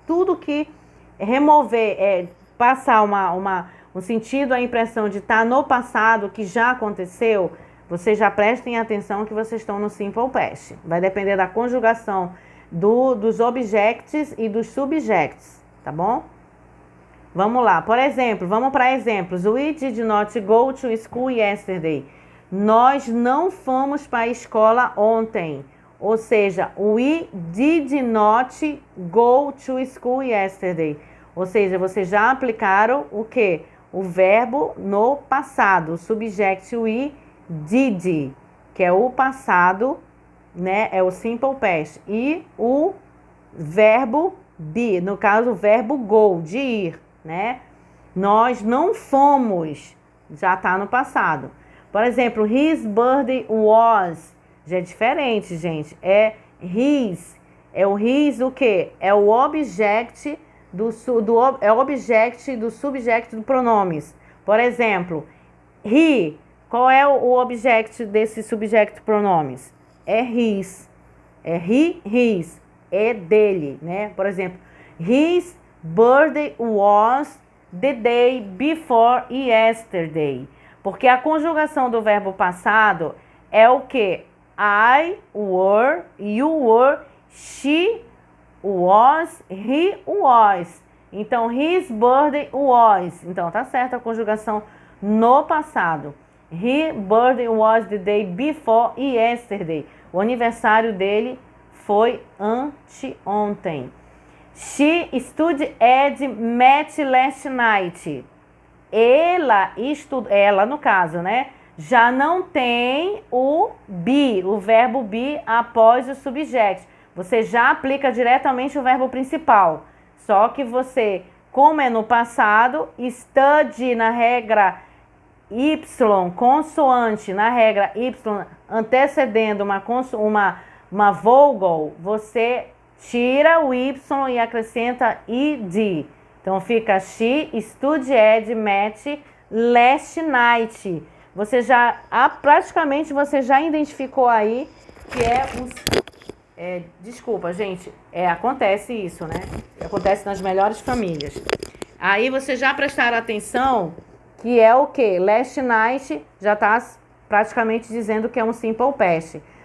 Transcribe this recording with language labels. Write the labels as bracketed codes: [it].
[pt] Tudo que remover, passar um sentido, a impressão de estar no passado, que já aconteceu, vocês já prestem atenção que vocês estão no Simple Past. Vai depender da conjugação dos objects e dos subjects, tá bom? Vamos lá, por exemplo, vamos para exemplos. [en] We did not go to school yesterday. [pt] Nós não fomos para a escola ontem. Ou seja, [en] we did not go to school yesterday. [pt] Ou seja, vocês já aplicaram o quê? O verbo no passado, o subject [en] we did, [pt] que é o passado, né? É o simple past. E o verbo be, no caso o verbo go, de ir, né? Nós não fomos, já está no passado. Por exemplo, [en] his birthday was, [pt] já é diferente, gente. É his, é o his o quê? É o object é o object do subject do pronomes. Por exemplo, he, qual é o object desse subject pronomes? É his. É he, his. É dele, né? Por exemplo, [en] his birthday was the day before yesterday. [pt] Porque a conjugação do verbo passado é o que? [en] I were, you were, she was, he was. [pt] Então, [en] his birthday was. [pt] Então, tá certo a conjugação no passado. [en] His birthday was the day before yesterday. [pt] O aniversário dele foi anteontem. [en] She studied at math last night. [pt] Ela, no caso, né? Já não tem o be, o verbo be após o subject. Você já aplica diretamente o verbo principal. Só que você, como é no passado, study na regra Y, consoante na regra Y, antecedendo uma vogal, você tira o Y e acrescenta id. Então fica [en] she studied math last night. [pt] Você já, praticamente você já identificou aí que é um... desculpa, gente, acontece isso, né? Acontece nas melhores famílias. Aí você já prestaram atenção que é o que? [en] Last night [pt] já está praticamente dizendo que é um simple past.